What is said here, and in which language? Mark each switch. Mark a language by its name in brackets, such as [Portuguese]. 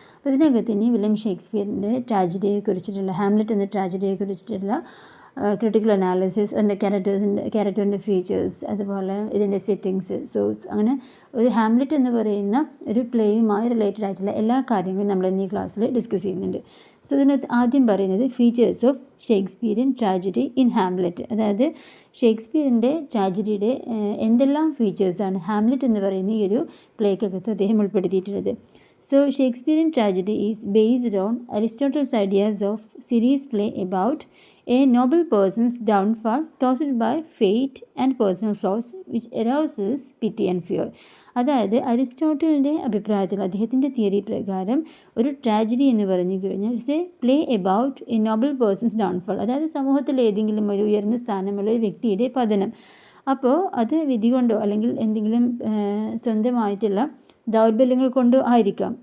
[Malayalam] അപ്പോൾ ഇതിനകത്ത് ഇനി വില്യം ഷേക്സ്പിയറിൻ്റെ ട്രാജഡിയെ കുറിച്ചിട്ടുള്ള, ഹാംലെറ്റ് എന്ന ട്രാജഡിയെ കുറിച്ചിട്ടുള്ള ക്രിട്ടിക്കൽ അനാലിസിസ്, അതിൻ്റെ ക്യാരക്ടറിൻ്റെ ഫീച്ചേഴ്സ്, അതുപോലെ ഇതിൻ്റെ സെറ്റിങ്സ്, സോഴ്സ്, അങ്ങനെ ഒരു ഹാംലെറ്റ് എന്ന് പറയുന്ന ഒരു പ്ലേയുമായി റിലേറ്റഡ് ആയിട്ടുള്ള എല്ലാ കാര്യങ്ങളും നമ്മൾ ഇന്ന് ഈ ക്ലാസ്സിൽ ഡിസ്കസ് ചെയ്യുന്നുണ്ട്. സോ ഇതിനകത്ത് ആദ്യം പറയുന്നത് features of Shakespearean tragedy in Hamlet. അതായത് ഷേക്സ്പിയറിൻ്റെ ട്രാജഡിയുടെ എന്തെല്ലാം ഫീച്ചേഴ്സാണ് ഹാംലെറ്റ് എന്ന് പറയുന്ന ഈ ഒരു പ്ലേക്കകത്ത് അദ്ദേഹം ഉൾപ്പെടുത്തിയിട്ടുള്ളത്. [English] So Shakespearean tragedy is based on Aristotle's ideas of series play about a noble person's downfall caused by fate and personal flaws which arouses pity and fear. [Malayalam] അതായത് അരിസ്റ്റോട്ടലിൻ്റെ അഭിപ്രായത്തിൽ, അദ്ദേഹത്തിൻ്റെ തിയറി പ്രകാരം ഒരു ട്രാജഡി എന്ന് പറഞ്ഞു കഴിഞ്ഞാൽ [English] It's a play about a noble person's downfall. [Malayalam] അതായത് സമൂഹത്തിൽ ഏതെങ്കിലും ഒരു ഉയർന്ന സ്ഥാനമുള്ള ഒരു വ്യക്തിയുടെ പതനം. അപ്പോൾ അത് വിധി കൊണ്ടോ അല്ലെങ്കിൽ എന്തെങ്കിലും സ്വന്തമായിട്ടുള്ള ദൗർബല്യങ്ങൾ കൊണ്ടോ ആയിരിക്കാം.